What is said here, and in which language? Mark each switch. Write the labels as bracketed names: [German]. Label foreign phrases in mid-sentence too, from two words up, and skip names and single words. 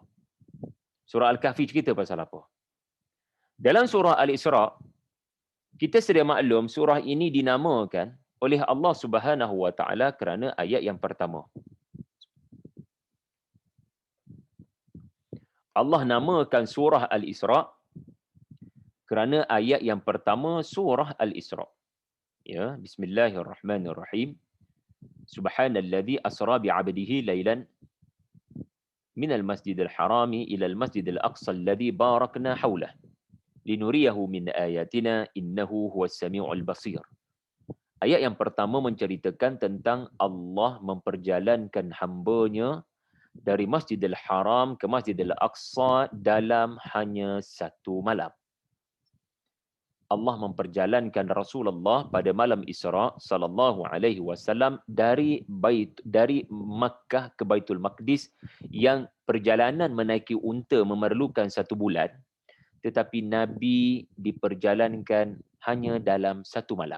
[Malay] Surah Al-Kahfi cerita pasal apa. Dalam surah Al-Isra', kita sedia maklum surah ini dinamakan oleh [Arabic] الله سبحانه وتعالى [Malay] kerana ayat yang pertama. Allah namakan surah Al-Isra' kerana ayat yang pertama surah Al-Isra'. Ya, [Arabic] بسم الله الرحمن الرحيم. سبحان الذي أسرى بعبده ليلا من المسجد الحرام إلى المسجد الأقصى الذي باركنا حوله لنريه من آياتنا إنه هو السميع البصير. [Malay] Ayat yang pertama menceritakan tentang Allah memperjalankan hamba-Nya dari Masjidil Haram ke Masjidil Aqsa dalam hanya satu malam. Allah memperjalankan Rasulullah pada malam Isra [Arabic] صلى الله عليه وسلم [Malay] dari Makkah ke Baitul Maqdis yang perjalanan menaiki unta memerlukan 1 bulan, tetapi Nabi diperjalankan hanya dalam 1 malam.